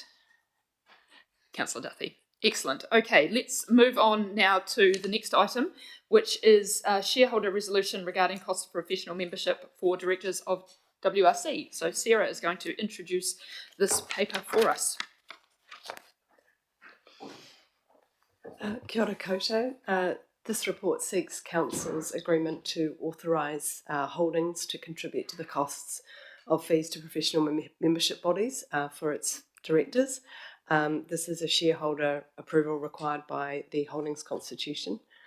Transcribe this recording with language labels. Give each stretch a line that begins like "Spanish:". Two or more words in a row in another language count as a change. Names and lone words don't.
English: Councillor Duthie. Excellent. Okay, let's move on now to the next item, which is a shareholder resolution regarding cost of professional membership for directors of WRC. So Sarah is going to introduce this paper for us.
Māori: Kia ora koutou.
English: This report seeks Council's agreement to authorise Holdings to contribute to the costs of fees to professional membership bodies for its directors. This is a shareholder approval required by the Holdings Constitution.